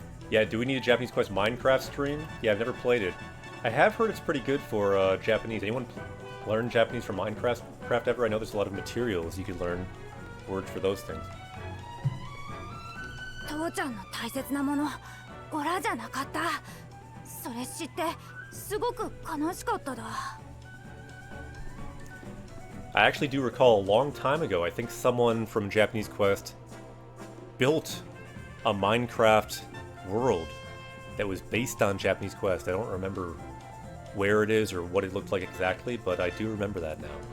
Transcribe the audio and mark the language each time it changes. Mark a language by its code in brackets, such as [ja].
[en] Yeah, do we need a Japanese Quest Minecraft stream? Yeah, I've never played it. I have heard it's pretty good for Japanese. Anyone learn Japanese from Minecraft ever? I know there's a lot of materials you could learn words for those things. [ja] 父ちゃんの大切なもの、オラじゃなかった。それ知ってすごく悲しかっただ。 [en] I actually do recall a long time ago, I think someone from Japanese Quest built a Minecraft world that was based on Japanese Quest. I don't remember where it is or what it looked like exactly, but I do remember that now.